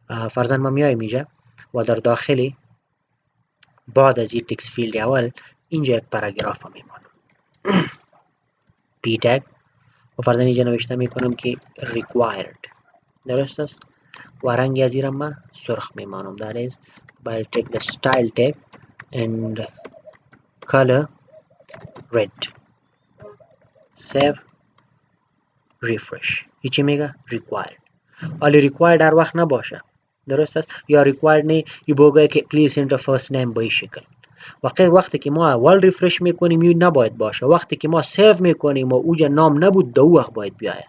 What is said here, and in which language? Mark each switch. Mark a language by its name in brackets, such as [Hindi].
[Persian] فرضاً ما میایم اینجا و در داخلی بعد از این تکست فیلد اول اینجا یک پاراگراف میمانم پی تگ و فرضاً اینجا نوشته میکنم که required. درست است و رنگ از این ما سرخ میمانم. [English] that is I'll take the style tag and color red. save refresh. [Persian] هیچی میگه required. ولی required هر وقت نباشه. درست است یا required نه ای بگه که [English] please enter first name [Persian] به این شکل. وقتی که ما اول ریفرش میکنیم این نباید باشه، وقتی که ما سیو میکنیم و اوجا نام نبود دو وقت باید بیاید.